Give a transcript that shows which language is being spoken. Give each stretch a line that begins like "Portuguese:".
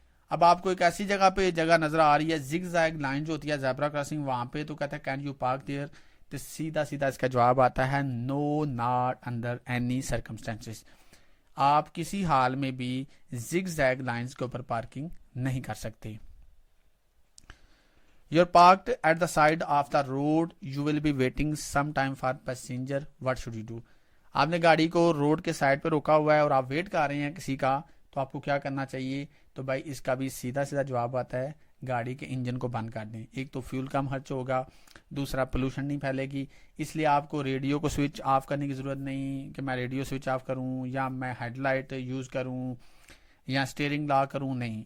Urdu: اب آپ کو ایک ایسی جگہ پہ جگہ نظر آ رہی ہے زگ زیگ لائن جو ہوتی ہے زیبرا کراسنگ وہاں پہ، تو کہتا ہے
English: can you park there,
Urdu: تو سیدھا سیدھا اس کا جواب آتا ہے
English: No not under any circumstances.
Urdu: آپ کسی حال میں بھی زگ زیگ لائنز کے اوپر پارکنگ نہیں کر سکتے.
English: You're parked at the side of the road. You will be waiting some time for passenger. What should you do?
Urdu: آپ نے گاڑی کو روڈ کے سائڈ پہ روکا ہوا ہے اور آپ ویٹ کر رہے ہیں کسی کا، تو آپ کو کیا کرنا چاہیے؟ تو بھائی اس کا بھی سیدھا سیدھا جواب آتا ہے گاڑی کے انجن کو بند کر دیں. ایک تو فیول کم خرچ ہوگا، دوسرا پولوشن نہیں پھیلے گی. اس لیے آپ کو ریڈیو کو سوئچ آف کرنے کی ضرورت نہیں کہ میں ریڈیو سوئچ آف کروں یا میں ہیڈ لائٹ یوز کروں یا اسٹیئرنگ لا کروں، نہیں.